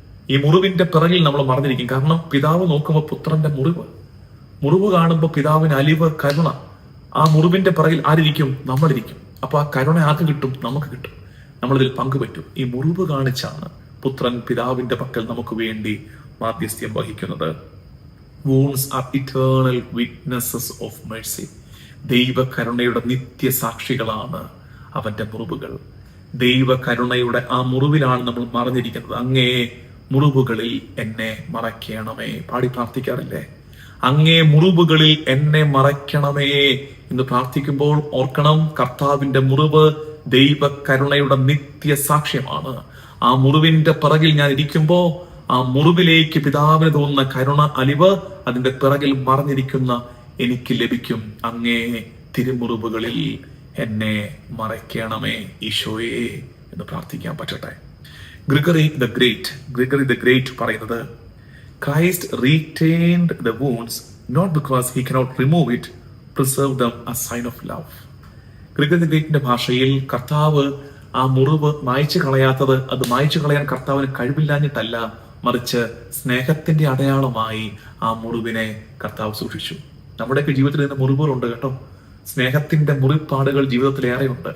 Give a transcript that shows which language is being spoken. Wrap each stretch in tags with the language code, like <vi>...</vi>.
<ml>ഈ മുറിവിന്റെ പിറകിൽ നമ്മൾ മറിഞ്ഞിരിക്കും. കാരണം പിതാവ് നോക്കുമ്പോൾ പുത്രന്റെ മുറിവ് കാണുമ്പോൾ പിതാവിന് അലിവ്, കരുണ. ആ മുറിവിന്റെ പിറകിൽ ആരിരിക്കും? നമ്മളിരിക്കും. അപ്പൊ ആ കരുണ ആർക്ക് കിട്ടും? നമുക്ക് കിട്ടും. നമ്മളിതിൽ പങ്കുപറ്റും. ഈ മുറിവ് കാണിച്ചാണ് പുത്രൻ പിതാവിന്റെ പക്കൽ നമുക്ക് വേണ്ടി മാധ്യസ്ഥ്യം വഹിക്കുന്നത്.</ml> <en>Wounds are eternal witnesses of mercy.</en> <ml>ദൈവകരുണയുടെ നിത്യസാക്ഷികളാണ് അവന്റെ മുറിവുകൾ. ദൈവകരുണയുടെ ആ മുറിവിലാണ് നമ്മൾ മറഞ്ഞിരിക്കുന്നത്. അങ്ങേ മുറിവുകളിൽ എന്നെ മറയ്ക്കണമേ. പാടി പ്രാർത്ഥിക്കാറില്ലേ? അങ്ങേ മുറിവുകളിൽ എന്നെ മറയ്ക്കണമേ എന്ന് പ്രാർത്ഥിക്കുമ്പോൾ ഓർക്കണം, കർത്താവിന്റെ മുറിവ് ദൈവകരുണയുടെ നിത്യസാക്ഷ്യമാണ്. ആ മുറിവിന്റെ പിറകിൽ ഞാൻ ഇരിക്കുമ്പോ ആ മുറിവിലേക്ക് പിതാവിന് തോന്നുന്ന കരുണ, അലിവ്, അതിന്റെ പിറകിൽ മറഞ്ഞിരിക്കുന്ന എനിക്ക് ലഭിക്കും. അങ്ങേ തിരുമുറിവുകളിൽ എന്നെ മറയ്ക്കണമേ ഈശോയെ എന്ന് പ്രാർത്ഥിക്കാൻ പറ്റട്ടെ.</ml> <en>Gregory the Great</en> <ml>പറയുന്നത്,</ml> <en>Christ retained the wounds not because he cannot remove it, preserve them as sign of love.</en> <ml>Gregory the ഗ്രേറ്റിന്റെ ഭാഷയിൽ കർത്താവ് ആ മുറിവ് മായ്ച്ചു കളയാത്തത്, അത് മായ്ച്ചു കളയാൻ കർത്താവിന് കഴിവില്ലാഞ്ഞിട്ടല്ല, മറിച്ച് സ്നേഹത്തിന്റെ അടയാളമായി ആ മുറിവിനെ കർത്താവ് സൂക്ഷിച്ചു. നമ്മുടെയൊക്കെ ജീവിതത്തിൽ നിന്ന് മുറിവുകളുണ്ട് കേട്ടോ. സ്നേഹത്തിന്റെ മുറിപ്പാടുകൾ ജീവിതത്തിൽ ഏറെയുണ്ട്.</ml>